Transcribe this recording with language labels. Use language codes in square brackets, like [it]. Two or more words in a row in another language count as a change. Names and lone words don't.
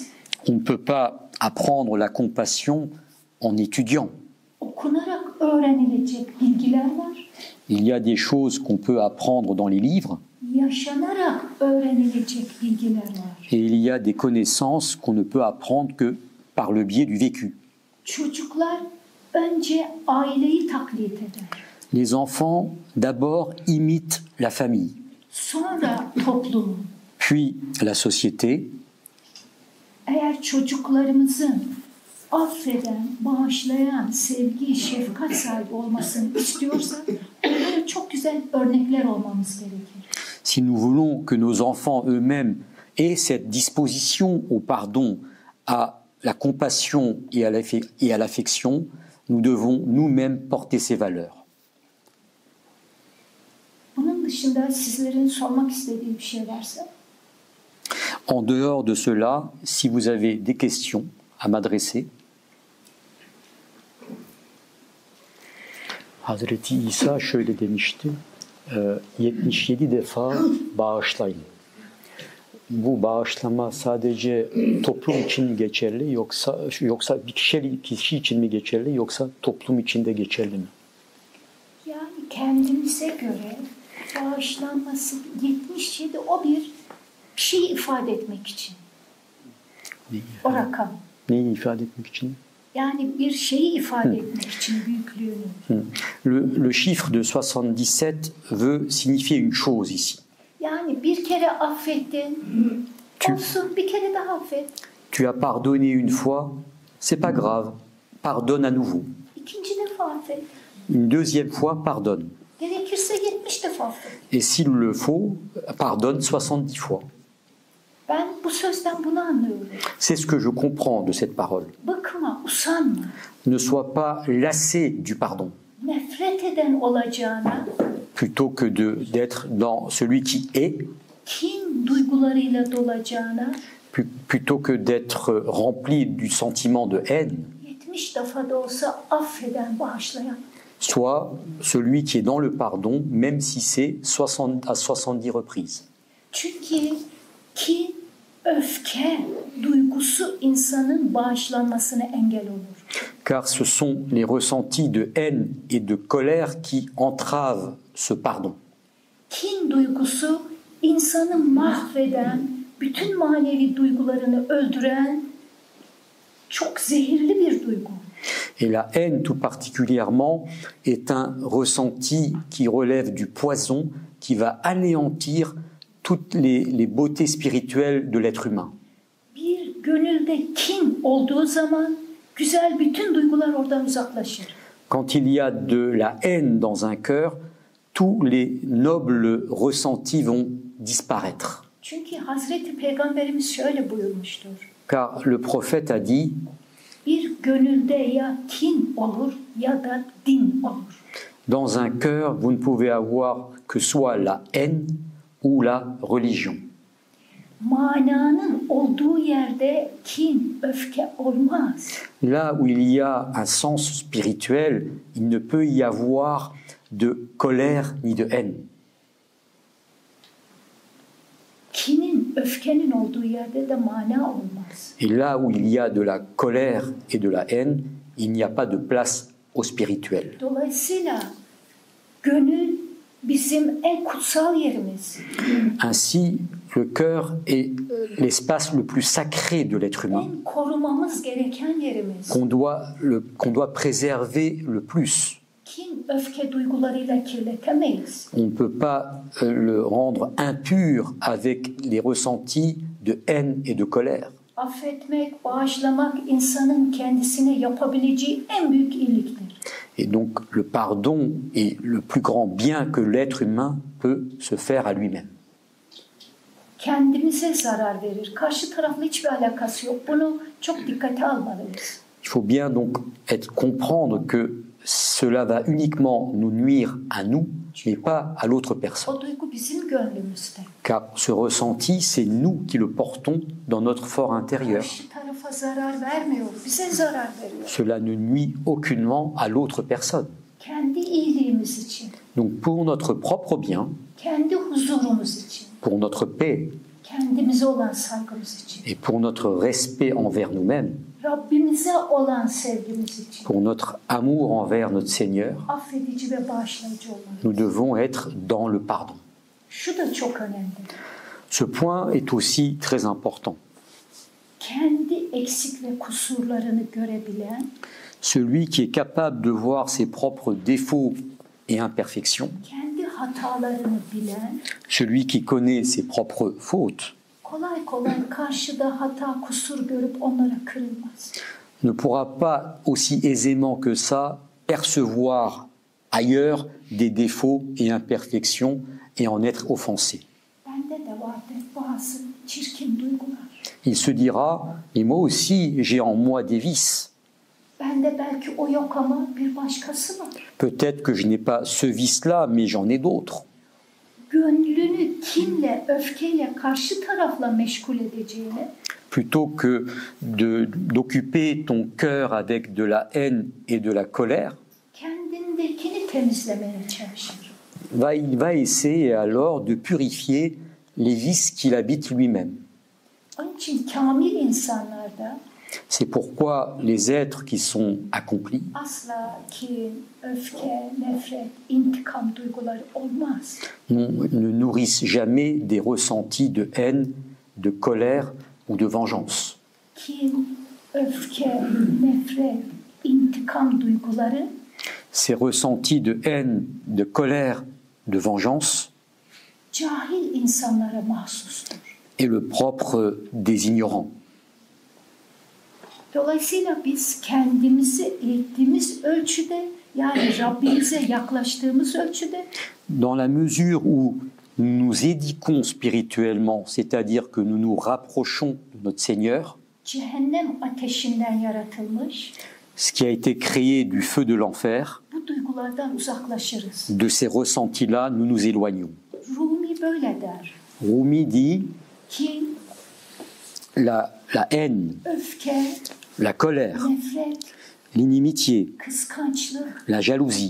[fr] On ne peut pas apprendre la compassion en étudiant. [tr] Okunarak öğrenilecek bilgiler var. [fr] Il y a des choses qu'on peut apprendre dans les livres [tr] Yaşanarak öğrenilecek bilgiler var. [fr] et il y a des connaissances qu'on ne peut apprendre que par le biais du vécu. [tr] Çocuklar önce aileyi taklit eder. [fr] Les enfants, d'abord, imitent la famille, [tr] Sonra toplumu. [fr] puis la société. [tr] Eğer çocuklarımızın affeden, bağışlayan, sevgi, şefkat sahibi olmasını istiyorsak onlara çok güzel örnekler olmamız gerekir. [fr] Si nous voulons que nos enfants eux-mêmes aient cette disposition au pardon, à la compassion et à l'affection, nous devons nous-mêmes porter ces valeurs. [tr] Bunun dışında sizlerin sormak istediği bir şey varsa [fr] En dehors de cela, si vous avez des questions à m'adresser. [tr] Hazreti İsa şöyle demişti, 77 defa bağışlayın. Bu bağışlama sadece toplum için mi geçerli yoksa bir kişi için mi geçerli yoksa toplum için de geçerli mi? yani kendimize göre bağışlanması 77 o bir şeyi ifade etmek için. O rakam. Neyi ifade etmek için? Yani bir şeyi ifade etmek için büyüklüğünü. [fr] Le chiffre de 77 veut signifier une chose ici. [tr] Yani bir kere affettin, olsun bir kere daha affet. [fr] Tu as pardonné une fois, c'est pas grave, pardonne à nouveau. [tr] İkinci defa affet. [fr] Une deuxième fois, pardonne. [tr] Gerekirse 70 defa affet. [fr] Et s'il le faut, pardonne 70 fois. [tr] Ben bu sözden bunu anlıyorum. [fr] C'est ce que je comprends de cette parole. [tr] Bıkma, usanma. [fr] Ne sois pas lassé du pardon, [tr] Nefret eden olacağına [fr] plutôt que d'être dans celui qui est, [tr] kin duygularıyla dolacağına [fr] plutôt que d'être rempli du sentiment de haine, [tr] 70 defa da olsa affeden, bağışlayan. [fr] soit celui qui est dans le pardon, même si c'est 60 à 70 reprises. [tr] Çünkü kin, öfke duygusu insanın bağışlanmasına engel olur. [fr] Car ce sont les ressentis de haine et de colère qui entravent ce pardon. [tr] Kin duygusu insanı mahveden, bütün manevi duygularını öldüren çok zehirli bir duygu. [fr] Et la haine, tout particulièrement, est un ressenti qui relève du poison, qui va anéantir toutes les beautés spirituelles de l'être humain. [tr] Bir gönülde kin olduğu zaman güzel bütün duygular oradan uzaklaşır. [fr] Quand il y a de la haine dans un cœur, tous les nobles ressentis vont disparaître. [tr] Çünkü Hazreti Peygamberimiz şöyle buyurmuştur. [fr] Car le prophète a dit, [tr] Bir gönülde ya kin olur ya da din olur. [fr] dans un cœur, vous ne pouvez avoir que soit la haine ou la religion. [tr] Mananın olduğu yerde kin, öfke olmaz. [fr] Là où il y a un sens spirituel, il ne peut y avoir de colère ni de haine. [tr] Kinin, öfkenin olduğu yerde de mana olmaz. [fr] Et là où il y a de la colère et de la haine, il n'y a pas de place au spirituel. [tr] Dolayısıyla gönül bizim en kutsal yerimiz. [fr] Ainsi, le cœur est l'espace le plus sacré de l'être humain, [tr] En korumamız gereken yerimiz. [fr] qu'on doit préserver le plus. [tr] Kin, öfke duygularıyla kirletemeyiz. [fr] On ne peut pas le rendre impur avec les ressentis de haine et de colère. [tr] Affetmek, bağışlamak insanın kendisine yapabileceği en büyük iyiliktir. [fr] Et donc le pardon est le plus grand bien que l'être humain peut se faire à lui-même. [tr] Kendimize zarar verir. Karşı tarafla hiçbir alakası yok. Bunu çok dikkate almalıyız. [fr] Il faut bien donc comprendre que cela va uniquement nous nuire à nous, mais pas à l'autre personne. [tr] O duygu bizim gönlümüzde. [fr] Car ce ressenti, c'est nous qui le portons dans notre fort intérieur. [tr] Karşı tarafa zarar vermiyor. Bize zarar veriyor. [fr] Cela ne nuit aucunement à l'autre personne. [tr] Kendi iyiliğimiz için, [fr] Donc pour notre propre bien, [tr] kendi huzurumuz için, [fr] pour notre paix [tr] kendimize olan saygımız için, [fr] et pour notre respect envers nous-mêmes, [tr] Rabbimize olan sevgimiz için, [fr] pour notre amour envers notre Seigneur, [tr] affedici ve bağışlayıcı olmalıyız. [fr] nous devons être dans le pardon. [tr] Şu da çok önemli. [fr] Ce point est aussi très important. [tr] Kendi eksik ve kusurlarını görebilen, [fr] Celui qui est capable de voir ses propres défauts et imperfections, [tr] kendi hatalarını bilen, [fr] celui qui connaît ses propres fautes, [tr] kolay kolay karşıda hata, kusur görüp onlara kırılmaz. [fr] ne pourra pas aussi aisément que ça percevoir ailleurs des défauts et imperfections et en être offensé. [tr] Bende de vardır bazı çirkin duygular. [fr] Il se dira, mais moi aussi j'ai en moi des vices. [tr] Bende belki o yok ama bir başkası var. [fr] Peut-être que je n'ai pas ce vice-là, mais j'en ai d'autres. [tr] Gönlünü kinle, öfkeyle karşı tarafla meşgul edeceğine, [fr] Plutôt que d'occuper ton cœur avec de la haine et de la colère, [tr] kendindekini temizlemeye çalışır. [fr] il va essayer alors de purifier les vices qu'il habite lui-même. [tr] Onun için kamil insanlarda [fr] C'est pourquoi les êtres qui sont accomplis [tr] asla kin, öfke, nefret, intikam duyguları olmaz. [fr] ne nourrissent jamais des ressentis de haine, de colère ou de vengeance. [tr] Kin, öfke, nefret, intikam duyguları [fr] Ces ressentis de haine, de colère, de vengeance [tr] cahil insanlara mahsustur. [fr] est le propre des ignorants. [tr] Dolayısıyla biz kendimizi eğittiğimiz ölçüde, yani Rabbimize yaklaştığımız ölçüde [fr] Dans la mesure où nous nous édiquons spirituellement, c'est-à-dire que nous nous rapprochons de notre Seigneur, [tr] cehennem ateşinden yaratılmış, [fr] ce qui a été créé du feu de l'enfer, [tr] bu duygulardan uzaklaşırız. [fr] de ces ressentis-là, nous nous éloignons. [tr] Rumi böyle der. [fr] Rumi dit [tr] Kin, [fr] la haine, [tr] öfke, [fr] la colère, [tr] nefret, [fr] l'inimitié, [tr] kıskançlık, [fr] la jalousie,